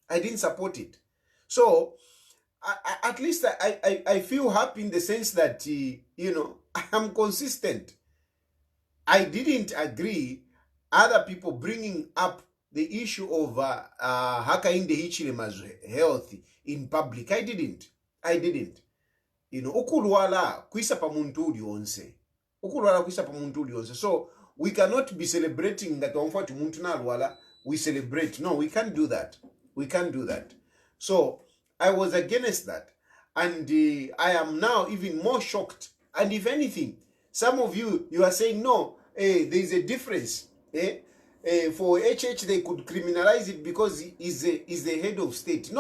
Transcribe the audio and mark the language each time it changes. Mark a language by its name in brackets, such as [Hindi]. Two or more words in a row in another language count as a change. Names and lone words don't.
[English] So at least I feel happy in the sense that I'm consistent. I didn't agree other people bringing up the issue of Hakainde Hichilema's health in public. I didn't. [Bemba] Ukulwala kwisa pa muntu ulionse. [English] So we cannot be celebrating that [Bemba] omfatu muntu na alwala. [English] We celebrate. No, we can't do that. So I was against that. And I am now even more shocked. And if anything, some of you are saying, no, there's a difference. For HH, they could criminalize it because he is the head of state.